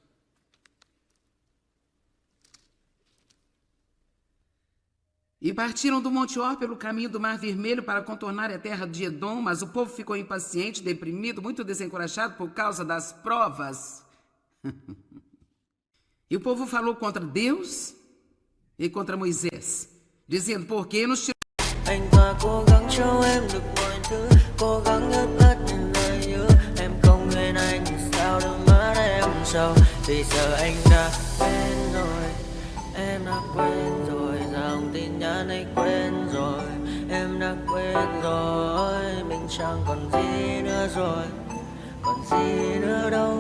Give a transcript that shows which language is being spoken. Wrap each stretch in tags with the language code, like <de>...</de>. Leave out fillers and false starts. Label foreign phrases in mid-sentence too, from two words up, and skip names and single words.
<pt>E partiram do Monte Or pelo caminho do Mar Vermelho para contornar a terra de Edom, mas o povo ficou impaciente, deprimido, muito desencorajado por causa das provas. E o povo falou contra Deus e contra Moisés, dizendo, por que nos tirou?</pt> <vi>Anh ta cố gắng cho em được mọi thứ, cố gắng ướt át những lời nhớ. Em không quên anh sao đôi mắt em sầu, vì giờ anh đã quen rồi. Em quên rồi, dòng tin nhắn ấy quên rồi, em đã quên rồi, mình chẳng còn gì nữa rồi, còn gì nữa đâu.</vi>